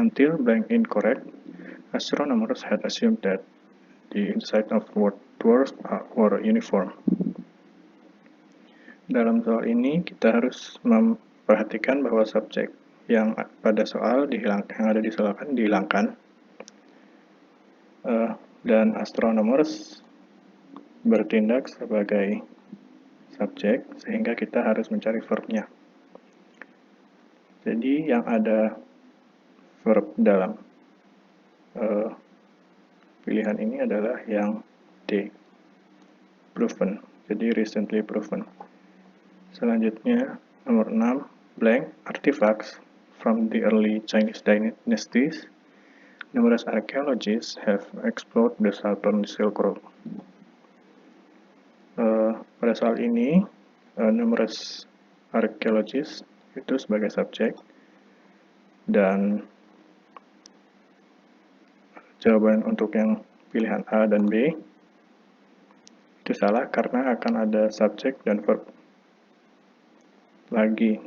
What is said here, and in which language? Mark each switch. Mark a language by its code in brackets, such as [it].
[en] Until blank incorrect, astronomers had assumed that the inside of dwarfs were uniform. [id] Dalam soal ini kita harus memperhatikan bahwa subjek yang pada soal yang ada di soal kan dihilangkan, dan astronomers bertindak sebagai subjek, sehingga kita harus mencari verbnya. Jadi yang ada verb dalam pilihan ini adalah yang D, proven. Jadi [en] recently proven. [id] Selanjutnya nomor 6, [en] blank artifacts from the early Chinese dynasties. Numerous archaeologists have explored the southern Silk Road. [id] Pada soal ini, numerous archaeologists itu sebagai subjek, dan jawaban untuk yang pilihan A dan B itu salah karena akan ada subjek dan verb lagi.